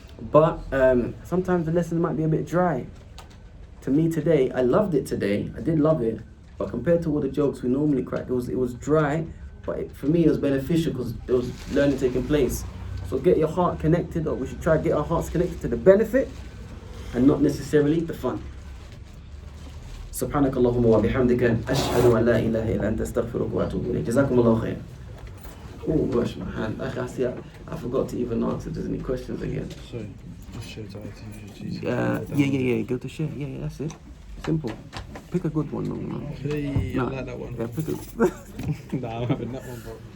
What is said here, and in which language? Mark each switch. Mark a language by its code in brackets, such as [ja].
[en] But sometimes the lessons might be a bit dry. To me today, I loved it today. I did love it. But compared to all the jokes we normally crack, it was dry. But for me, it was beneficial because there was learning taking place. So get your heart connected, or we should try to get our hearts connected to the benefit and not necessarily the fun. [ar] سبحانك اللهم وبحمدك أشهد أن لا إله إلا أنت أستغفرك وأتوب إليك. جزاكم الله خير. [en] Oh gosh, my hand. I forgot to even ask if there's any questions again. Sorry, let's show it out. Yeah. Go to share. Yeah, that's it. Simple. Pick a good one. No. Hey, I like that one. Yeah, pick a. Nah, I'm having that one, bro.